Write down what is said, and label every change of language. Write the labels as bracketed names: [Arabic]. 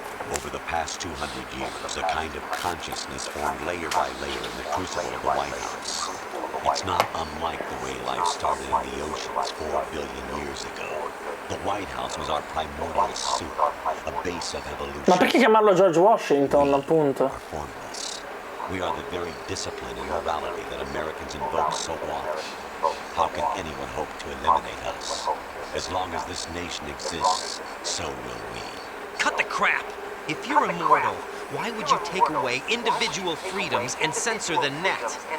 [English] Over the past 200 years, a kind of consciousness formed layer by layer in the crucible of the White House. It's not unlike the way life started in the oceans 4 billion years ago. The White House was our primordial soup, a base of evolution. [Italian] Ma perché chiamarlo George Washington, appunto? [English] Formless. We are the very discipline and morality that Americans invoke so often. How can anyone hope to eliminate us? As long as this nation exists, so will we. Cut the crap! If you're immortal, why would you take away individual freedoms and censor the net?